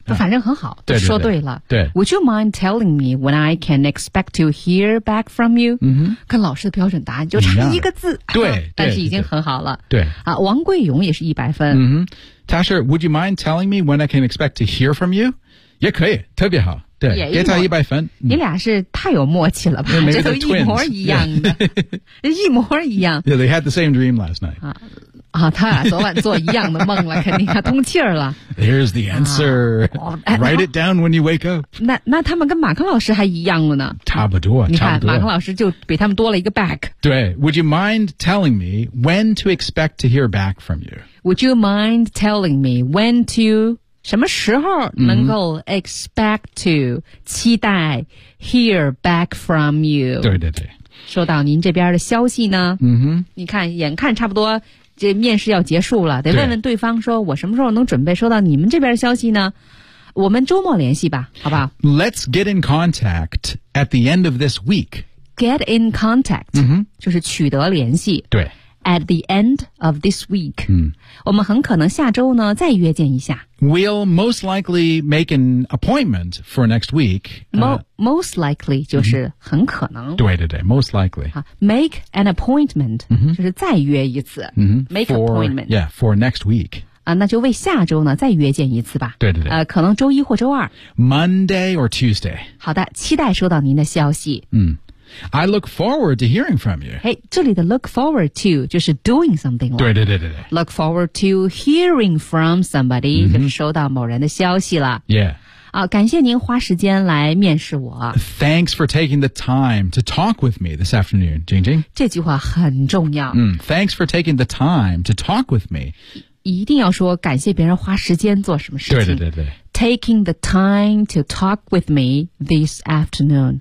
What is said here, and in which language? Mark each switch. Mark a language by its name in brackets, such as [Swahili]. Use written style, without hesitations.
[Chinese] 反正很好都说对了对, 对, 对, 对 [English] Would you mind telling me when I can expect to hear back from you?、 [Chinese] 跟老师的标准答案就差一个字对但是已经很好了对, 对, 对、王贵勇也是一百分、他是 [English] Would you mind telling me when I can expect to hear from you? [Chinese] 也可以特别好对给他一百分你俩是太有默契了吧、这都一模一样的、一模一样 [English] Yeah, they had the same dream last night、 [Chinese] 啊，他俩昨晚做一样的梦了，肯定他通气儿了。 [English] There's the answer.、啊哦、Write it down when you wake up. [Chinese] 那他们跟马克老师还一样了呢。差不多，你看，马克老师就比他们多了一个 back。 [English] 对 ，Would you mind telling me when to expect to hear back from you? Would you mind telling me when to [Chinese] 什么时候能够 [English] expect to [Chinese] 期待 [English] hear back from you? [Chinese] 对对对。收到您这边的消息呢。嗯哼。你看，眼看差不多。这面试要结束了，得问问对方说，我什么时候能准备收到你们这边消息呢？我们周末联系吧，好不好？ [English] Let's get in contact at the end of this week. Get in contact,、 mm-hmm. [Chinese] 就是取得联系。对。 [English] At the end of this week,、 mm. [Chinese] 我们很可能下周呢再约见一下。 [English] We'll most likely make an appointment for next week. Most likely [Chinese] 就是很可能。 [English] Mm-hmm. 对对对 ，most likely. Make an appointment、 mm-hmm. [Chinese] 就是再约一次。 [English] Mm-hmm. Make for, appointment. Yeah, for next week. [Chinese] 啊，那就为下周呢再约见一次吧。对对对。可能周一或周二。 [English] Monday or Tuesday. [Chinese] 好的，期待收到您的消息。 [English] 嗯、mm.。I look forward to hearing from you. Hey, [Chinese] 这里的 [English] look forward to [Chinese] 就是 [English] doing something. [Chinese] 对对对对对。 [English] Look forward to hearing from somebody,、 mm-hmm. [Chinese] 就是收到某人的消息了。 [English] Yeah. [Chinese] 啊，感谢您花时间来面试我。 [English] Thanks for taking the time to talk with me this afternoon, Jingjing. [Chinese] 这句话很重要。 [English] 嗯、Thanks for taking the time to talk with me. [Chinese] 一定要说感谢别人花时间做什么事情。对对对对。 [English] Taking the time to talk with me this afternoon.